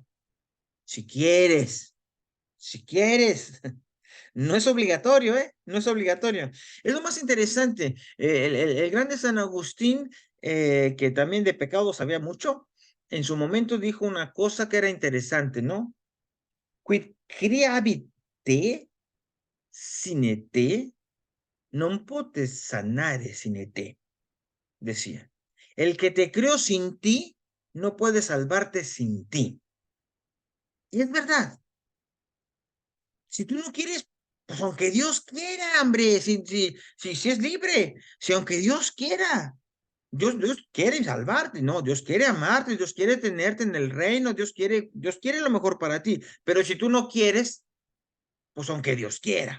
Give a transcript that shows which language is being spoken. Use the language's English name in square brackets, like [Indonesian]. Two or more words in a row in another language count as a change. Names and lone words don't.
[Spanish] Si quieres, si quieres. No es obligatorio, ¿eh? No es obligatorio. Es lo más interesante. El grande San Agustín, que también de pecado sabía mucho, en su momento dijo una cosa que era interesante, ¿no? [Latin] Quid creabit te sine te, non potes sanare sine te, decía. [Spanish] El que te creó sin ti, no puede salvarte sin ti. Y es verdad. Si tú no quieres, pues aunque Dios quiera, hombre, si es libre, si aunque Dios quiera, Dios quiere salvarte, no, Dios quiere amarte, Dios quiere tenerte en el reino, Dios quiere lo mejor para ti, pero si tú no quieres, pues aunque Dios quiera.